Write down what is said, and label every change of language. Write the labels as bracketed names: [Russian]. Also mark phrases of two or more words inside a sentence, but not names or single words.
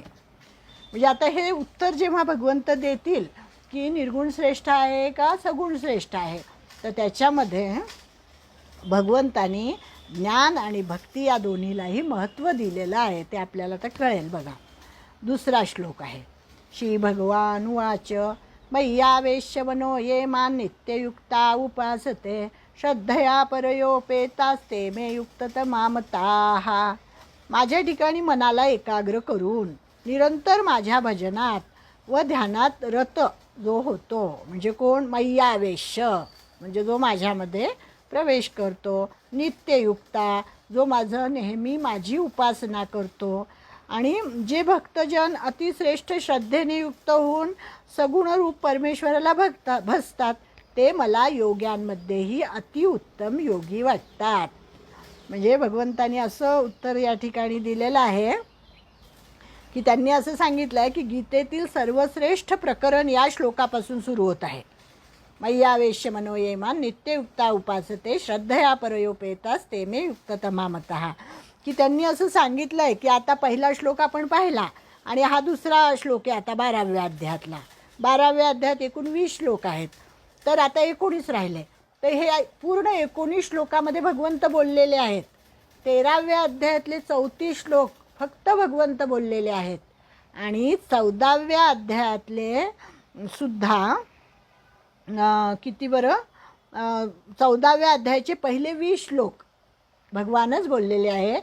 [Marathi] म्हणजे आता हे उत्तर जेव्हा भगवंत देतील की निर्गुण श्रेष्ठ आहे का सगुण श्रेष्ठ आहे, तर त्याच्यामध्ये भगवंतानी ज्ञान आणि भक्ती या दोन्हीलाही महत्त्व दिलेलं आहे, ते आपल्याला तर कळेल. बघा, दुसरा श्लोक आहे. [Sanskrit] श्री भगवान उवाच मय्यावेश्य मनो ये मान नित्ययुक्ता उपासते श्रद्धया परयोपेतास्ते मे युक्ततमामताः. [Marathi] माझ्या ठिकाणी मनाला एकाग्र करून निरंतर माझ्या भजनात व ध्यानात रत जो होतो, म्हणजे कोण? मय्यावेश्य, म्हणजे जो माझ्यामध्ये प्रवेश करतो. नित्ययुक्ता, जो माझं नेहमी माझी उपासना करतो. आणि जे भक्तजन अतिश्रेष्ठ श्रद्धेने युक्त होऊन सगुण रूप परमेश्वराला भजतात ते मला योग्यांमध्येही अतिउत्तम योगी वाटतात. म्हणजे भगवंतांनी असं उत्तर या ठिकाणी दिलेलं आहे की त्यांनी असं सांगितलं आहे की गीतेतील सर्वश्रेष्ठ प्रकरण या श्लोकापासून सुरू होत आहे. [Sanskrit] मय्यावेश्य मनोयेमान नित्ययुक्ता उपासते श्रद्धया परयोपेतास ते मे युक्ततमामतः. [Marathi] की त्यांनी असं सांगितलं आहे की आता पहिला श्लोक आपण पाहिला आणि हा दुसरा श्लोक आहे आता 12व्या अध्यायातला. 12व्या अध्यायात एकूण 20 श्लोक आहेत, तर आता 19 राहिले. तर हे पूर्ण 19 श्लोकामध्ये भगवंत बोललेले आहेत. 13व्या अध्यायातले 34 श्लोक फक्त भगवंत बोललेले आहेत आणि 14व्या अध्यायातले सुद्धा किती बरं 14व्या अध्यायाचे पहिले 20 श्लोक भगवानच बोललेले आहे.